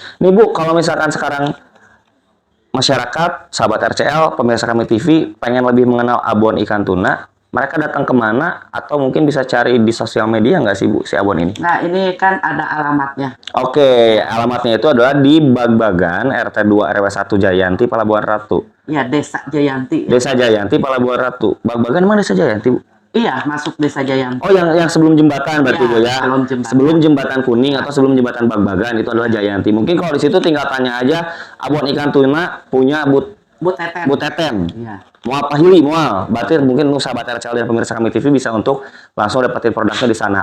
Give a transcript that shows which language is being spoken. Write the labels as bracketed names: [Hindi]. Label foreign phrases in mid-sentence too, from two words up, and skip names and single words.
[Indonesian] Nih Bu, kalau misalkan sekarang masyarakat, sahabat RCL, pemirsa Kami TV pengen lebih mengenal abon ikan tuna, mereka datang kemana atau mungkin bisa cari di sosial media nggak sih Bu si abon ini? Nah, ini kan ada alamatnya. Oke, alamatnya itu adalah di Bag-Bagan RT 2 RW 1 Jayanti Pelabuhan Ratu. Iya, Desa Jayanti. Desa Jayanti Pelabuhan Ratu. Bag-Bagan mana Desa Jayanti Bu? Iya, masuk Desa Jayanti. Oh, yang sebelum jembatan berarti Iya, Bu ya. sebelum jembatan. Kuning atau sebelum jembatan Bag-Bagan itu adalah Jayanti. Mungkin kalau di situ tinggal tanya aja abon ikan tuna punya Bu Teten. Bu Teten. Iya. Mual Pahili, mual. Berarti mungkin sahabat RCL dan pemirsa Kami TV bisa untuk langsung dapetin produknya di sana.